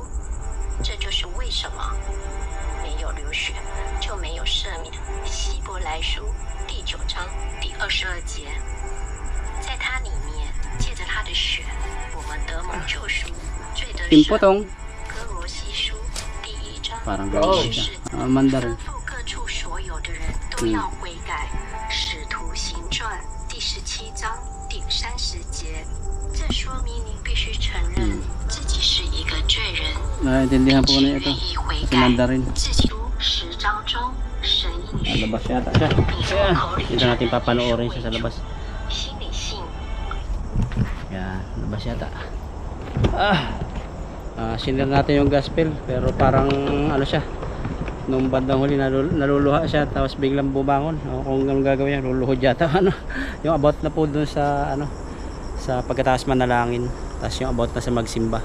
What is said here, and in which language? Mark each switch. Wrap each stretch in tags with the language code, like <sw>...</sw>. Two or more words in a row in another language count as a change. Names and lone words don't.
<zh>这就是为什么没有流血就没有赦免。希伯来书第9章第22节。在他里面，借着他的血，我们得蒙救赎，罪得赦。哥罗西书第1章</zh> <tl>Parang</tl> <zh>第</zh> <tl>gano'n</tl> <zh>14</zh> <tl>siya.</tl> <zh>节。</zh> <tl>Mandarin.</tl> <zh>吩咐各处所有的人都要悔改。使徒行传第17章第30节。这说明您必须承认自己是一个罪人，</zh> <tl>Naiintindihan po</tl> <zh>并</zh> <tl>na</tl> <zh>且</zh> <tl>ito.</tl> <zh>愿意悔</zh> <tl>Si</tl> <zh>改。</zh> <tl>Mandarin.</tl> <zh>自己读10章中神应许，</zh> <tl>Labas yata siya.</tl> <zh>并从</zh> <tl>Ayan.</tl> <zh>口里</zh> <tl>Dito</tl> <zh>承</zh> <tl>natin</tl> <zh>认</zh> <tl>papanoorin</tl> <zh>是</zh> <tl>siya sa</tl> <zh>为</zh> <tl>labas.</tl> <zh>主，心里信。</zh> <tl>Yan, labas yata. Sinir natin yung gospel, pero parang ano siya, nung bandang huli naluluha siya, tapos biglang bumangon. Kung anong gagawin niya, luluhod yata. Yung about na po dun sa sa pagkatapos manalangin, tapos yung about na sa magsimba.</tl>